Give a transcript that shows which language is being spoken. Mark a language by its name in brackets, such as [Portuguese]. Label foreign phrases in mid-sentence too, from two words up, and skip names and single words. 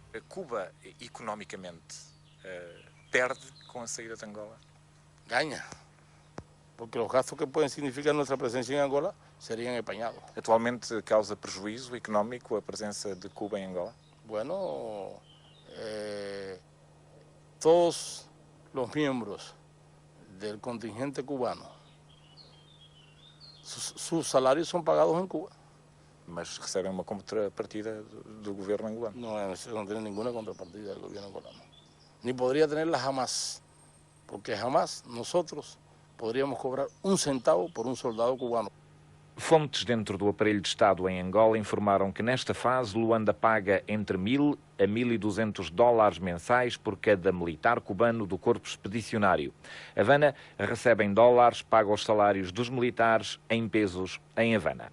[Portuguese] Cuba, economicamente, perde com a saída de Angola? Ganha, porque os gastos que podem significar nossa presença em Angola seriam apanhados. Atualmente causa prejuízo económico a presença de Cuba em Angola? [Spanish] Bueno, todos los miembros del contingente cubano, sus salarios son pagados en Cuba. [Portuguese] Mas recebem uma contrapartida do governo angolano? [Spanish] No tienen ninguna contrapartida del gobierno angolano. Ni podría tenerla jamás, porque jamás nosotros podríamos cobrar un centavo por un soldado cubano. [Portuguese] Fontes dentro do aparelho de Estado em Angola informaram que nesta fase Luanda paga entre 1.000 a 1.200 dólares mensais por cada militar cubano do corpo expedicionário. Havana recebe em dólares, paga os salários dos militares em pesos em Havana.